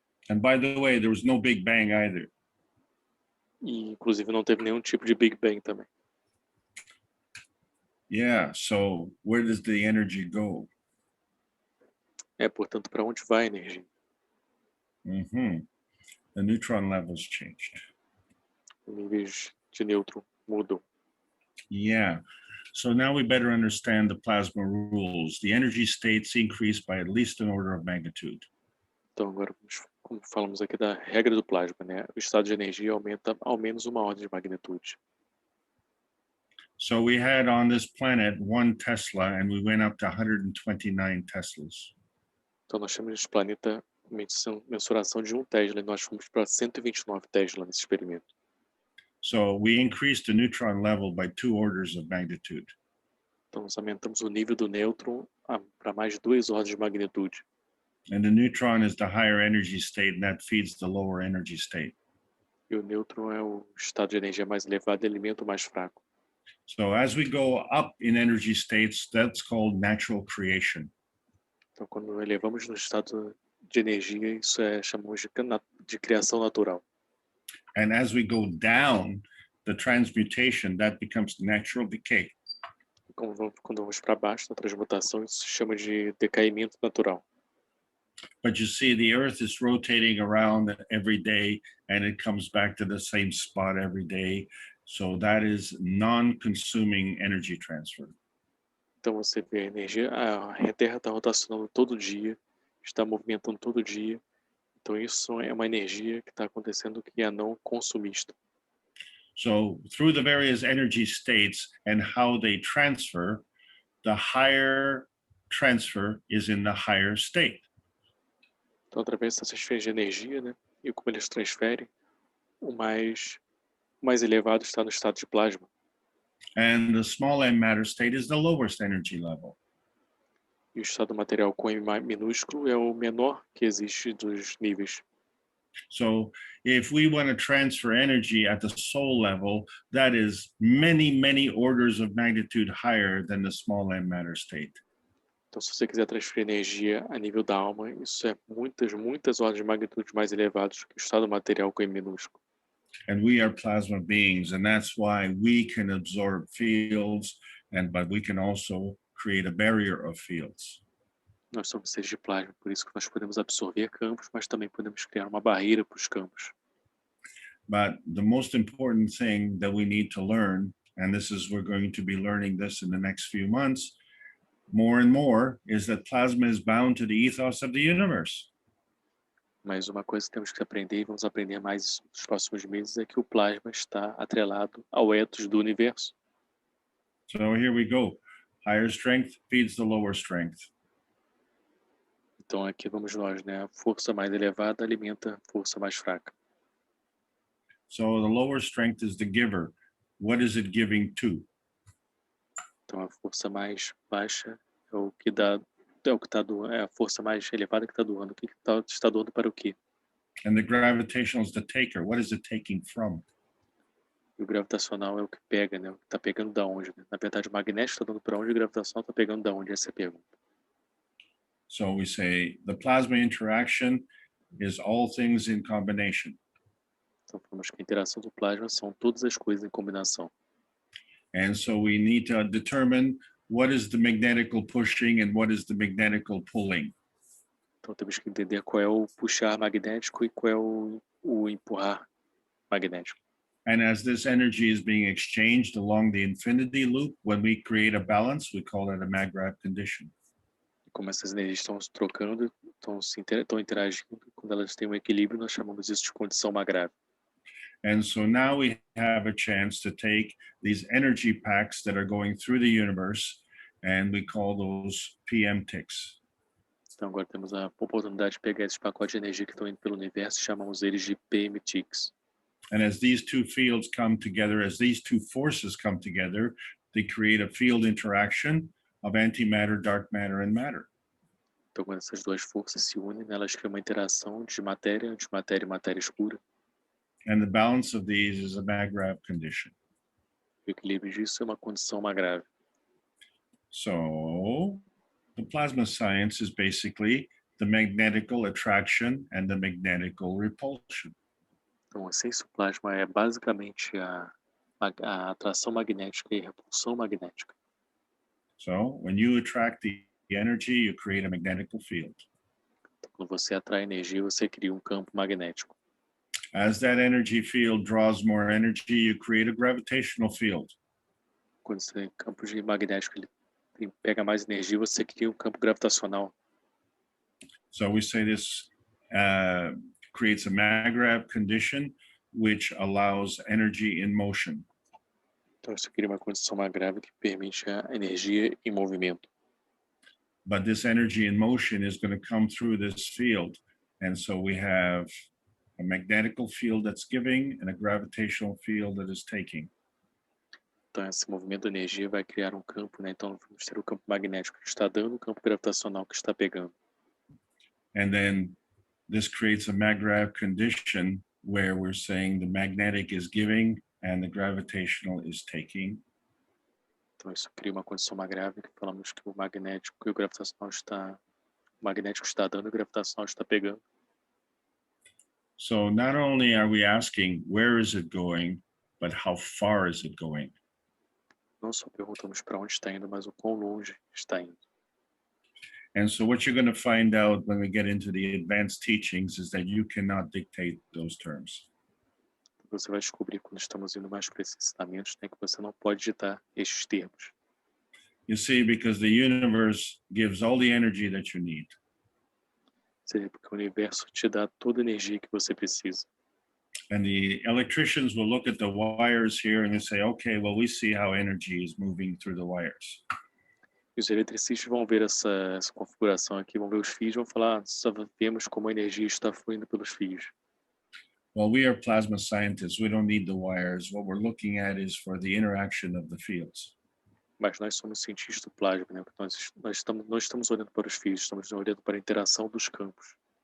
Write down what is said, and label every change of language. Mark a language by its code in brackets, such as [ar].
[en] And by the way, there was no Big Bang either. [pt] E, inclusive, não teve nenhum tipo de Big Bang também. [en] Yeah, so where does the energy go? [pt] Portanto, para onde vai a energia? [en] The neutron levels changed. [pt] Os níveis de nêutron mudam. [en] Yeah, so now we better understand the plasma rules. The energy states increase by at least an order of magnitude. [pt] Então, agora, como falamos aqui da regra do plasma, né? O estado de energia aumenta ao menos uma ordem de magnitude. [en] So we had on this planet 1 Tesla and we went up to 129 Teslas. [pt] Então, nós chamamos esse planeta mensuração de 1 Tesla e nós fomos para 129 Tesla nesse experimento. [en] So we increased the neutron level by 2 orders of magnitude. [pt] Então, nós aumentamos o nível do nêutron para mais de 2 ordens de magnitude. [en] And the neutron is the higher energy state and that feeds the lower energy state. [pt] E o nêutron é o estado de energia mais elevado e alimenta o mais fraco. [en] So as we go up in energy states, that's called natural creation. [pt] Então, quando elevamos no estado de energia, isso chamamos de criação natural. [en] And as we go down, the transmutation, that becomes natural decay. [pt] Quando vamos para baixo, na transmutação, isso se chama de decaimento natural. [en] But you see, the Earth is rotating around every day, and it comes back to the same spot every day. So that is non-consuming energy transfer. [pt] Então você vê a energia, a Terra está rotacionando todo dia, está movimentando todo dia. Então isso é uma energia que está acontecendo que é não consumista. [en] So through the various energy states and how they transfer, the higher transfer is in the higher state. [pt] Então, através dessas esferas de energia, né, e como eles transferem, o mais elevado está no estado de plasma. [en] And the small m matter state is the lowest energy level. [pt] E o estado material com M minúsculo é o menor que existe dos níveis. [en] So if we want to transfer energy at the soul level, that is many, many orders of magnitude higher than the small m matter state. [pt] Então, se você quiser transferir energia a nível da alma, isso é muitas ordens de magnitude mais elevados que o estado material com M minúsculo. [en] And we are plasma beings, and that's why we can absorb fields, but we can also create a barrier of fields. [pt] Nós somos seres de plasma, por isso que nós podemos absorver campos, mas também podemos criar uma barreira para os campos. [en] But the most important thing that we need to learn, and we're going to be learning this in the next few months, more and more, is that plasma is bound to the ethos of the universe. [pt] Mas uma coisa que temos que aprender, e vamos aprender mais nos próximos meses, é que o plasma está atrelado ao ethos do universo. [en] So here we go. Higher strength feeds the lower strength. [pt] Então aqui vamos nós, né? A força mais elevada alimenta a força mais fraca. [en] So the lower strength is the giver. What is it giving to? [pt] Então a força mais baixa é o que dá, é a força mais elevada que está doando. O que está doando para o quê? [en] And the gravitational is the taker. What is it taking from? [pt] E o gravitacional é o que pega, né? O que está pegando da onde? Né? Na verdade, o magnético está dando para onde e o gravitacional está pegando da onde? Essa é a pergunta. [en] So we say the plasma interaction is all things in combination. [pt] Então falamos que a interação do plasma são todas as coisas em combinação. [en] And so we need to determine what is the magnetical pushing and what is the magnetical pulling. [pt] Então temos que entender qual é o puxar magnético e qual é o empurrar magnético. [en] And as this energy is being exchanged along the infinity loop, when we create a balance, we call that a mag-grav condition. [pt] Como essas energias estão se trocando, estão interagindo, quando elas têm um equilíbrio, nós chamamos isso de condição mag-grav. [en] And so now we have a chance to take these energy packs that are going through the universe, and we call those PM ticks. [pt] Então agora temos a oportunidade de pegar esses pacotes de energia que estão indo pelo universo e chamamos eles de PM ticks. [en] And as these two fields come together, as these two forces come together, they create a field interaction of antimatter, dark matter, and matter. [pt] Então quando essas duas forças se unem, elas criam uma interação de matéria e matéria escura. [en] And the balance of these is a mag-grav condition. [pt] O equilíbrio disso é uma condição mag-grav. [en] So the plasma science is basically the magnetical attraction and the magnetical repulsion. [pt] Então a ciência do plasma é basicamente a atração magnética e a repulsão magnética. [en] So when you attract the energy, you create a magnetical field. [pt] Então, quando você atrai energia, você cria um campo magnético. [en] As that energy field draws more energy, you create a gravitational field. [pt] Quando esse campo magnético ele pega mais energia, você cria um campo gravitacional. [en] So we say this creates a mag-grav condition, which allows energy in motion. [pt] Então isso cria uma condição mag-grav que permite a energia em movimento. [en] But this energy in motion is going to come through this field. And so we have a magnetical field that's giving and a gravitational field that is taking. [pt] Então esse movimento de energia vai criar um campo, né? Então vamos ter o campo magnético que está dando, o campo gravitacional que está pegando. [en] And then this creates a mag-grav condition where we're saying the magnetic is giving and the gravitational is taking. [pt] Então isso cria uma condição mag-grav que falamos que o magnético e o gravitacional o magnético está dando e o gravitacional está pegando. [en] So not only are we asking where is it going, but how far is it going? [pt] Não só perguntamos para onde está indo, mas o quão longe está indo. [en] And so what you're going to find out when we get into the advanced teachings is that you cannot dictate those terms. [pt] Você vai descobrir quando estamos indo mais para esses ensinamentos, né, que você não pode ditar estes termos. [en] You see, because the universe gives all the energy that you need. [pt] Seria porque o universo te dá toda a energia que você precisa. [en] And the electricians will look at the wires here and they say, okay, well, we see how energy is moving through the wires. [pt] E os eletricistas vão ver essa configuração aqui, vão ver os fios e vão falar, só vemos como a energia está fluindo pelos fios. [en] Well, we are plasma scientists. We don't need the wires. What we're looking at is for the interaction of the fields. [pt] Mas nós somos cientistas do plasma, né? Nós estamos olhando para os fios, estamos olhando para a interação dos campos.